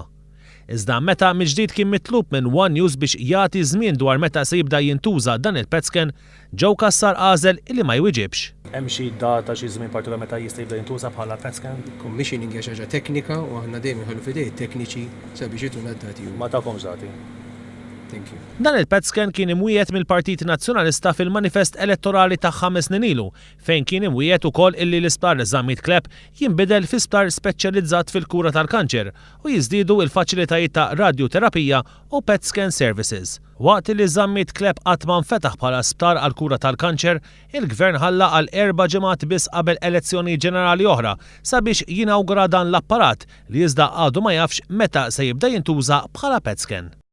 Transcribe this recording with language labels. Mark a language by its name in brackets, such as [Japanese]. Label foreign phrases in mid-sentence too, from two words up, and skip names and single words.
[Maltese] Iżda meta mill-ġdid kien mitlub minn One News biex jagħti żmien dwar meta se jibda jintuża dan il-PET scan, Joe Cassar għażel illi ma jwieġibx. Hemm xi data xi żmien partikolari meta jista' jibda jintuża bħala PET scan? Commissioning hija xi ħaġa teknika u aħna dejjem inħollu f'idej tekniċi sabiex jituna d-dati. Ma tagħkomx dati. [English] Thank you. [Maltese] Dan il-PET scan kien imwiet mill-Partit Nazzjonalista fil-manifest elettorali ta' 5 snin ilu, fejn kien imwiet ukoll illi l-isptar Żammit Kleb jinbidel fi sptar speċjalizzat fil-kura tal-kanċer u jiżdiedu l-faċilitajiet ta' radioterapija u [English] PET scan services. [Maltese] Waqt li Żammit Kleb qatt ma nfetaħ bħala sptar għall-kura tal-kanċer, il-Gvern ħalla għal 4 ġimgħat biss qabel elezzjoni ġenerali oħra sabiex jinawgura dan l-apparat li iżda għadu ma jafx meta se jibda jintuża bħala PET scan.